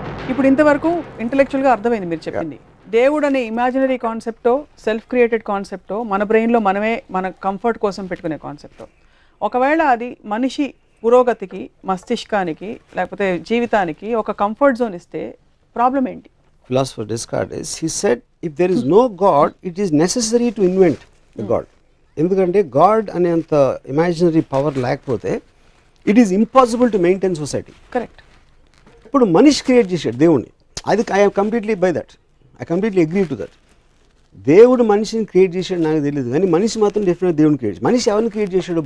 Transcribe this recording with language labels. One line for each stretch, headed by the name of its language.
Telugu: ఇప్పుడు ఇంతవరకు ఇంటలెక్చువల్గా అర్థమైంది మీరు చెప్పింది. దేవుడు అనే ఇమాజినరీ కాన్సెప్టో, సెల్ఫ్ క్రియేటెడ్ కాన్సెప్టో, మన బ్రెయిన్లో మనమే మన కంఫర్ట్ కోసం పెట్టుకునే కాన్సెప్టో, ఒకవేళ అది మనిషి పురోగతికి, మస్తిష్కానికి, లేకపోతే జీవితానికి ఒక కంఫర్ట్ జోన్ ఇస్తే ప్రాబ్లం ఏంటి?
English: Philosopher Descartes, he said, if there is no God, it is necessary to invent the God.
Telugu: ఎందుకంటే గాడ్ అనేంత ఇమాజినరీ పవర్ లేకపోతే
English: It is impossible to maintain society.
Telugu: Correct. ఇప్పుడు మనిషి క్రియేట్ చేశాడు దేవుణ్ణి. అది
English: I completely by that, I completely agree to that.
Telugu: దేవుడు మనిషిని క్రియేట్ చేశాడు నాకు తెలియదు, కానీ మనిషి మాత్రం డెఫినెట్గా దేవుని క్రియేట్ చేశాడు. మనిషి ఎవరిని క్రియేట్ చేశాడు?